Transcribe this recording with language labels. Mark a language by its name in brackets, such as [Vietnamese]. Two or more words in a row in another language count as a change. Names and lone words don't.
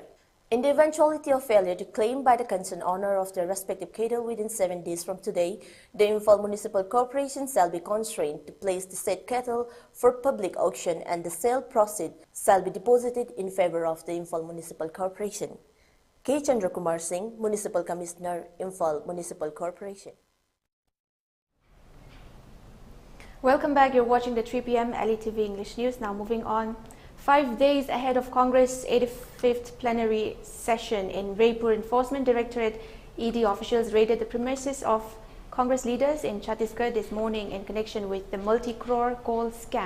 [English] In the eventuality of failure to claim by the concerned owner of the respective cattle within 7 days from today, the Imphal Municipal Corporation shall be constrained to place the said cattle for public auction, and the sale proceeds shall be deposited in favor of the Imphal Municipal Corporation. K. Chandrakumar Singh, Municipal Commissioner, Imphal Municipal Corporation. Welcome back. You're watching the 3 p.m. ELITETV English News. Now moving on. 5 days ahead of Congress' 85th plenary session in Raipur, Enforcement Directorate ED officials raided the premises of Congress leaders in Chhattisgarh this morning in connection with the multi-crore coal scam.